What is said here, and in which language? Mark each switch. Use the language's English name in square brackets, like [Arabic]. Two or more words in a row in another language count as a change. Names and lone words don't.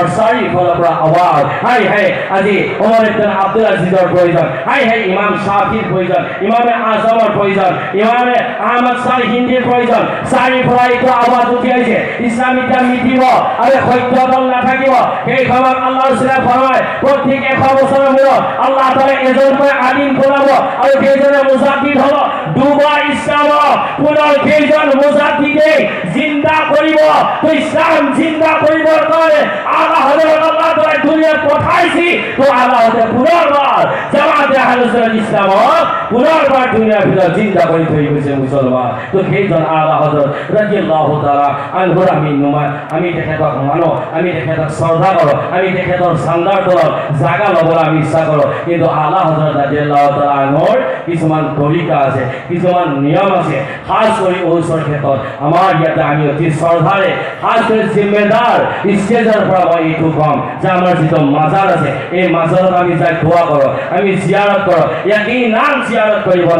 [Bangla] সারি ফলাফল আওয়াজ হাই হাই আজি ওমর ইবনে আব্দুল আজিজের প্রয়োজন, হাই হাই ইমাম শাফির প্রয়োজন, ইমামে আযমের প্রয়োজন, ইমামে আহমদ শাহ হিন্দির প্রয়োজন। সারি ফলাইতো আওয়াজ উঠি আইছে, ইসলামিটা মিটিব আর সত্য দল না থাকিব। [Assamese] সেই খবর আল্লাহ রাসূলে ফরমায় প্রত্যেক 100 বছরের মূৰত [Arabic] الله تعالى [Assamese] এজনকৈ আলিম বনাব, আৰু সেইজনে মুজাদ্দিদ হ'ব। দুবাৰ ইসলাম পুনৰ সেইজন মুজাদ্দিদে জিন্দা কৰিব। তো ইসলাম জিন্দা কৰিবৰ কাৰণে আল্লাহ হযরত [Arabic] الله تعالى [Assamese] দুনিয়াত পঠাইছি। তো আল্লাহ হতে পুনৰবাৰ জামাতে আহলে সুন্নাত ইসলাম পুনৰবাৰ দুনিয়াৰ ভিতৰত জিন্দা কৰি থৈ গৈছে মুছলমান। তো সেইজন আল্লাহ হযরত [Arabic] رضي الله تعالى عنه [Assamese] আমি নুমায়, আমি তেখেতক মানো, আমি তেখেতক শ্ৰদ্ধা কৰোঁ, আমি তেখেতৰ চান্দাৰ তলত জাগা ল'বলৈ আমি ইচ্ছা কৰোঁ। কিন্তু আল্লাহ হযরত [Arabic] رضي الله تعالى [Assamese] আনহুৰ কিছুমান তৰিকা আছে, কিছুমান নিয়ম আছে, খাস কৰি ওচৰ ক্ষেত্ৰত আমাৰ ইয়াতে আমি অতি শ্ৰদ্ধাৰে খাস কৰি জিম্মেদাৰ ষ্টেজৰ পৰা মই এইটো কম যে আমাৰ যিটো মাজাৰ আছে এই মাজাৰত আমি যাই দোৱা কৰোঁ, আমি জিয়াৰত কৰোঁ, ইয়াকেই নাম জিয়াৰত কৰিব লাগে।